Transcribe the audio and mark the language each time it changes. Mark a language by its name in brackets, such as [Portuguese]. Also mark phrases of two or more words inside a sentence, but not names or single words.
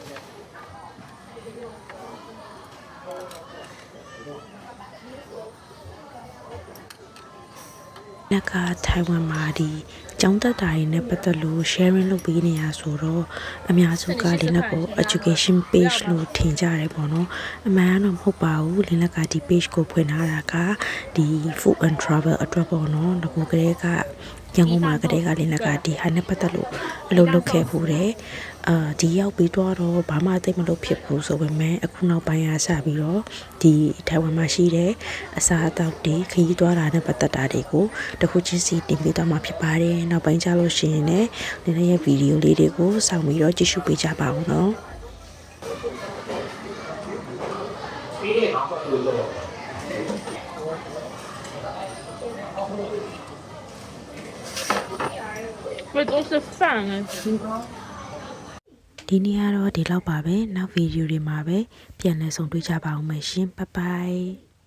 [Burmese] နက်ကထိုင်ဝမ်မှာဒီကျောင်းတက်တာတွေနဲ့ပတ်သက်လို့ sharing လုပ်ပေးနေရဆိုတော့အများစုကလင်းလက်ကို [English] education page [Burmese] လို့ထင်ကြတယ်ပေါ့နော်အ မှန်တော့မဟုတ်ပါဘူးလင်းလက်ကဒီ page ကိုဖွင့်ထားတာကဒီ [English] food and travel [Burmese] အတွက်ပေါ့နော်ငကိုကလေးကရန်ကုန်မှာကလေးကလင်းလက်ကဒီဟာနဲ့ပတ်သက်လို့အလုပ်လုပ်ခဲ့ဖို့တယ်ဒီရောက်ပြီးတော့ဘာမှသိမလို့ဖြစ်ဘူးဆိုပေမဲ့အခုနောက်ပိုင်းအားစပြီးတော့ဒီထိုင်ဝမ်မှာရှိတဲ့အစားအသောက်တွေခရီးသွားတာနဲ့ပတ်သက်တာတွေကိုတစ်ခုချင်းစီတင်ပေးသွားမှာဖြစ်ပါတယ်နောက်ပိုင်းကျလို့ရှိရင်လည်းနည်းနည်းရဲ့ဗီဒီယိုလေးတွေကိုစောင့်ပြီးတော့ကြည့်ရှုပေးကြပါဦးနော် [Chinese] 这都是饭啊， [Burmese] ဒီနေ့ကတော့ဒီလောက်ပါပဲနောက်ဗီဒီယိုတွေမှာပဲပြန်လည်ဆုံတွေ့ကြပါဦးမယ်ရှင်ဘိုင်ဘိုင်